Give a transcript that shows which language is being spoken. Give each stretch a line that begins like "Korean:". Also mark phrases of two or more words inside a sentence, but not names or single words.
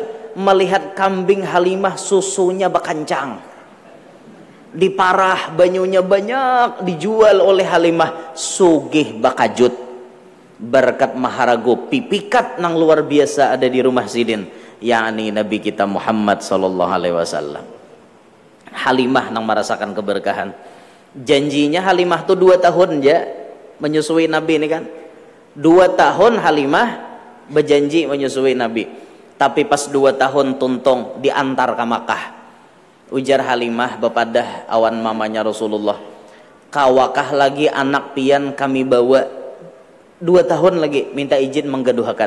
Banjar: Melihat kambing Halimah susunya bakancang, diparah banyunya banyak, dijual oleh Halimah, sugih bakajut berkat maharago pipikat nang luar biasa ada di rumah sidin, yakni Nabi kita Muhammad
Arabic: صلى الله عليه وسلم.
Banjar: Halimah nang merasakan keberkahan. Janjinya Halimah tuh 2 tahun ya menyusui Nabi ini kan.
Indonesian: 2 tahun Halimah berjanji menyusui Nabi.
Banjar: Tapi pas 2 tahun tuntung diantar ke Makkah. Ujar Halimah bepadah awan mamanya Rasulullah, kawakah lagi anak pian kami bawa 2 tahun lagi minta izin menggaduhakan.